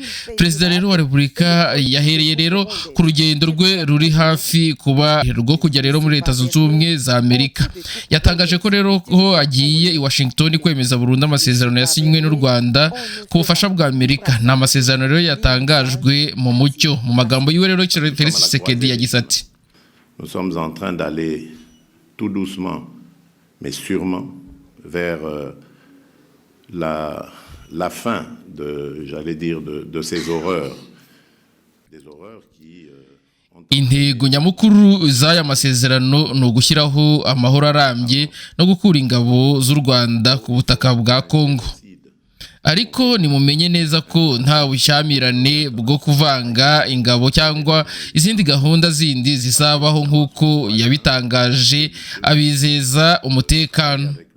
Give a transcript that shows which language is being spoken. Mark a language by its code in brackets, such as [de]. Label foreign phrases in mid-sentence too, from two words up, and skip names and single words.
[rw] Perezida rero wa Repubulika yahereye rero ku rugendo rwe ruri hafi kuba rwo kujya rero muri Leta Zunze Ubumwe za Amerika. Yatangaje ko rero ko agiye i Washington kwemeza burundu amasezerano yasinywe n'u Rwanda ku bufasha bwa Amerika. Ni amasezerano rero yatangajwe mu mucyo. Mu magambo yiwe rero Felix Tshisekedi yagize ati: [fr] Nous sommes en train d'aller tout doucement mais sûrement vers la fin de ces horreurs, des horreurs qui [rw] intego nyamukuru z'aya masezerano no gushyiraho amahoro arambye no gukura ingabo z'u Rwanda ku butaka bwa Kongo. Ariko nimumenye neza ko nta bushyamirane bwo kuvanga ingabo cyangwa izindi gahunda zindi zisabaho nk'uko yabitangaje abizeza umutekano.